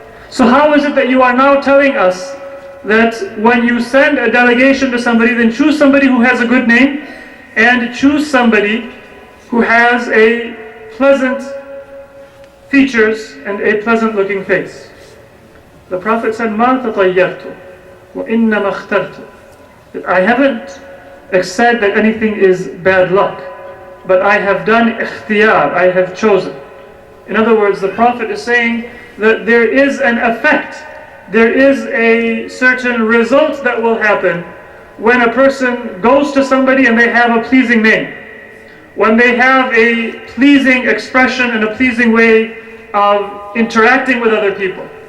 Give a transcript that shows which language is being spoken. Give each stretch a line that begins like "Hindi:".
English: So how is it that you are now telling us that when you send a delegation to somebody, then choose somebody who has a good name and choose somebody who has a pleasant features and a pleasant looking face?
Arabic: The Prophet said, مَا تَطَيَّرْتُ وَإِنَّمَا اخْتَرْتُ.
English: I haven't said that anything is bad luck, but I have done ikhtiyar, I have chosen. In other words, the Prophet is saying that there is an effect, there is a certain result that will happen when a person goes to somebody and they have a pleasing name, when they have a pleasing expression and a pleasing way of interacting with other people.